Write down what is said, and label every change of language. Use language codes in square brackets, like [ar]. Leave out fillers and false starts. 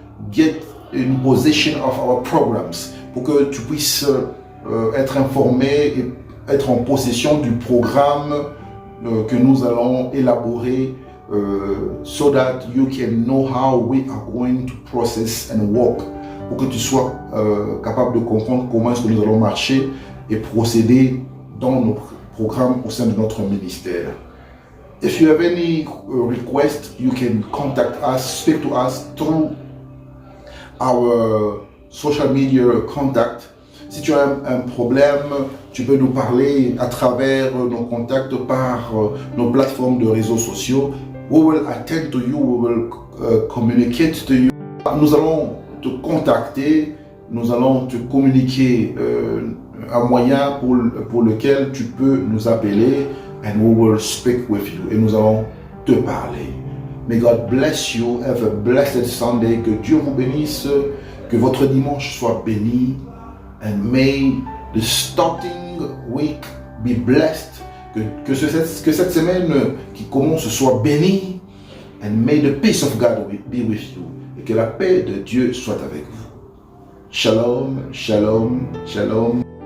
[en] get in possession of our programs, [fr] pour que tu puisses être informé et être en possession du programme que nous allons élaborer, [en] so that you can know how we are going to process and work, [fr] pour que tu sois capable de comprendre comment est-ce que nous allons marcher et procéder dans nos programmes au sein de notre ministère. [en] If you have any request, you can contact us, speak to us through our social media contact. [fr] Si tu as un problème, tu peux nous parler à travers nos contacts par nos plateformes de réseaux sociaux. [en] We will attend to you, we will communicate to you. [fr] Nous allons te contacter, nous allons te communiquer un moyen pour lequel tu peux nous appeler, [en] and we will speak with you, [fr] et nous allons te parler. [en] May God bless you, have a blessed Sunday, [fr] que Dieu vous bénisse, que votre dimanche soit béni, [en] and may the starting week be blessed, [fr] que cette semaine qui commence soit bénie, [en] and may the peace of God be with you, [fr] et que la paix de Dieu soit avec vous. [en] Shalom, shalom, shalom.